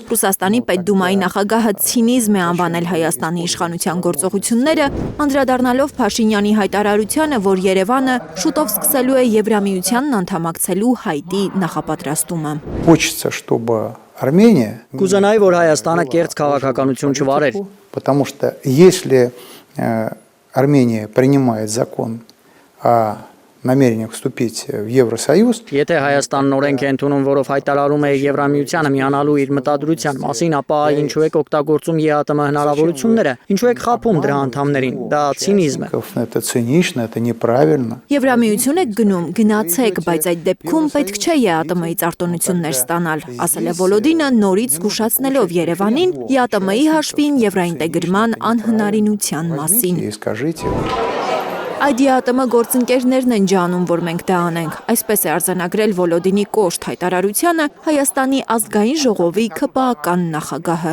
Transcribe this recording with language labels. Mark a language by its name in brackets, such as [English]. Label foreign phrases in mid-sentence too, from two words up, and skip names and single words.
[Armenian] Ռուսաստանի Պետդումայի նախագահը ցինիզմ է անվանել Հայաստանի իշխանության գործողությունները, անդրադառնալով Փաշինյանի հայտարարությանը, որ Երևանը շուտով սկսելու է Եվրամիությանն անդամակցելու հայտի նախապատրաստումը։ [Russian] Хочется, чтобы Армения. [Armenian] Կուզենայի, որ Հայաստանը կեղծ քաղաքականություն չվարեր։ [Russian] Потому что если Армения принимает закон о намерение вступить в Евросоюз. [Armenian] Եթե Հայաստանն օրենք է ընդունում, որով հայտարարում է Եվրամիությանը միանալու իր մտադրության մասին, ապա ինչու եք օգտագործում ԵԱՏՄ հնարավորությունները, ինչու եք խաբում դրա անդամներին, դա ցինիզմ է։ [Russian] Это цинично, это неправильно. [Armenian] Եվրամիություն եք գնում, գնացեք, բայց այդ դեպքում պետք չէ ԵԱՏՄ-ից արտոնություններ ստանալ, ասել է Վոլոդինը, նորից զգուշացնելով Երևանին ԵԱՏՄ-ի հաշվին եվրաինտեգրման անհնարինության մասին։ Այդ ԵԱՏՄ գործընկերներն են ջանում, որ մենք դա անենք, այսպես է արձանագրել Վոլոդինի կոշտ հայտարարությանը Հայաստանի ազգային ժողովի ՔՊԱ-ական նախագահը։